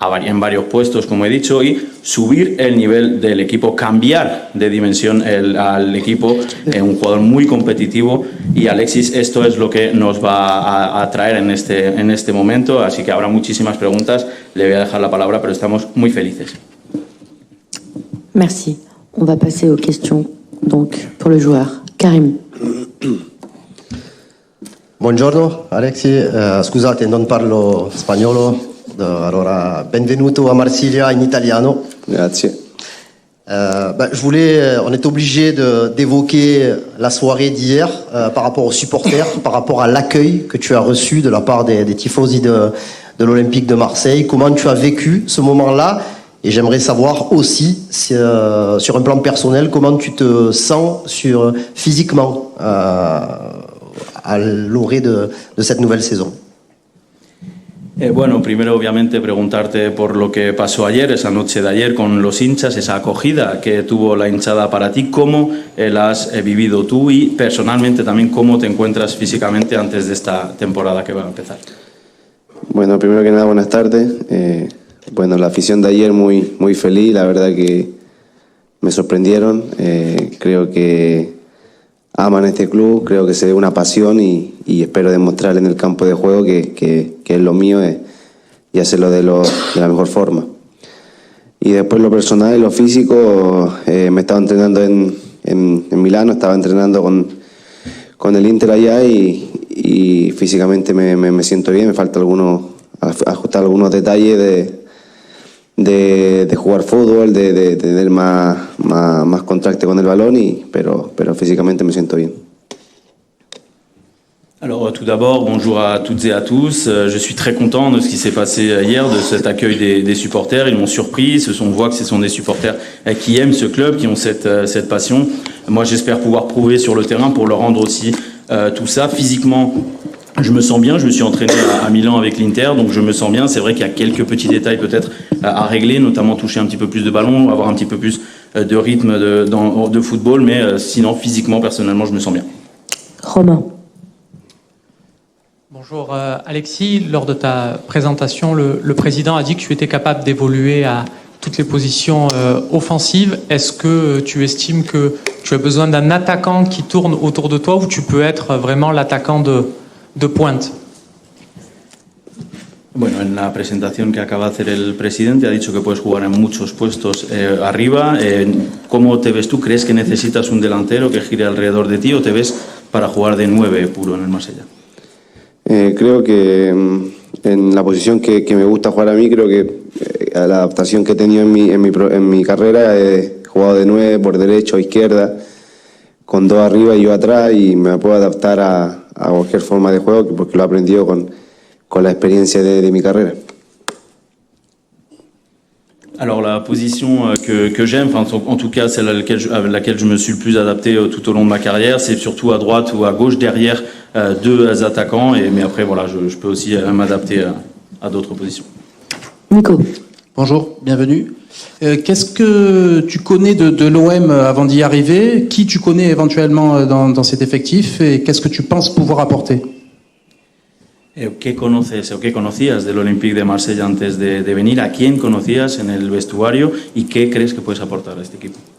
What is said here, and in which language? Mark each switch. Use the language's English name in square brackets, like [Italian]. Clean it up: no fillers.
[Spanish] en varios puestos, como he dicho, y subir el nivel del equipo, cambiar de dimensión al equipo, un jugador muy competitivo, y Alexis, esto es lo que nos va a traer en este momento, así que habrá muchísimas preguntas, le voy a dejar la palabra, pero estamos muy felices. [French] Merci. On va passer aux questions donc pour le joueur. Karim. [Italian] Buongiorno Alexis, scusate non parlo spagnolo, allora benvenuto a Marsiglia in italiano. Grazie. [French] On est obligé d'évoquer la soirée d'hier par rapport aux supporters, par rapport à l'accueil que tu as reçu de la part des tifosi de l'Olympique de Marseille. Comment tu as vécu ce moment-là? Et j'aimerais savoir aussi, sur un plan personnel, comment tu te sens physiquement à l'orée de cette nouvelle saison. [Spanish] Bueno, primero obviamente preguntarte por lo que pasó ayer, esa noche de ayer con los hinchas, esa acogida que tuvo la hinchada para ti, cómo la has vivido tú y personalmente también cómo te encuentras físicamente antes de esta temporada que va a empezar. Bueno, primero que nada, buenas tardes. Bueno, la afición de ayer muy feliz, la verdad que me sorprendieron. Creo que aman este club, creo que se ve una pasión y espero demostrar en el campo de juego que es lo mío y hacerlo de la mejor forma. Y después lo personal y lo físico, me estaba entrenando en Milano, estaba entrenando con el Inter allá y físicamente me siento bien, me falta ajustar algunos detalles de jugar fútbol, de tener más contacto con el balón, pero físicamente me siento bien. [French] Alors tout d'abord, bonjour à toutes et à tous. Je suis très content de ce qui s'est passé hier, de cet accueil des supporters. Ils m'ont surpris, on voit que ce sont des supporters qui aiment ce club, qui ont cette passion. Moi j'espère pouvoir prouver sur le terrain pour leur rendre aussi tout ça. Physiquement, je me sens bien, je me suis entraîné à Milan avec l'Inter, donc je me sens bien. C'est vrai qu'il y a quelques petits détails peut-être à régler, notamment toucher un petit peu plus de ballon, avoir un petit peu plus de rythme de football, mais sinon physiquement, personnellement, je me sens bien. Romain. Bonjour Alexis, lors de ta présentation, le président a dit que tu étais capable d'évoluer à toutes les positions offensives. Est-ce que tu estimes que tu as besoin d'un attaquant qui tourne autour de toi ou tu peux être vraiment l'attaquant de pointe? [Spanish] Bueno, en la presentación que acaba de hacer el presidente ha dicho que puedes jugar en muchos puestos arriba. ¿Cómo te ves tú? ¿Crees que necesitas un delantero que gire alrededor de ti o te ves para jugar de 9 puro en el Marsella? Creo que en la posición que me gusta jugar a mí, creo que la adaptación que he tenido en mi carrera, he jugado de 9 por derecha o izquierda, con 2 arriba y yo atrás, y me puedo adaptar a cualquier forma de juego porque lo he aprendido con la experiencia de mi carrera. [French] Alors la position que j'aime, en tout cas celle à laquelle je me suis le plus adapté tout au long de ma carrière, c'est surtout à droite ou à gauche, derrière 2 attaquants, mais après voilà, je peux aussi m'adapter à d'autres positions. Nico. Bonjour, bienvenue. Qu'est-ce que tu connais de l'OM avant d'y arriver? Qui tu connais éventuellement dans cet effectif et qu'est-ce que tu penses pouvoir apporter? [Spanish] ¿Qué conoces o qué conocías del Olympique de Marsella antes de venir? ¿A quién conocías en el vestuario y qué crees que puedes aportar a este equipo?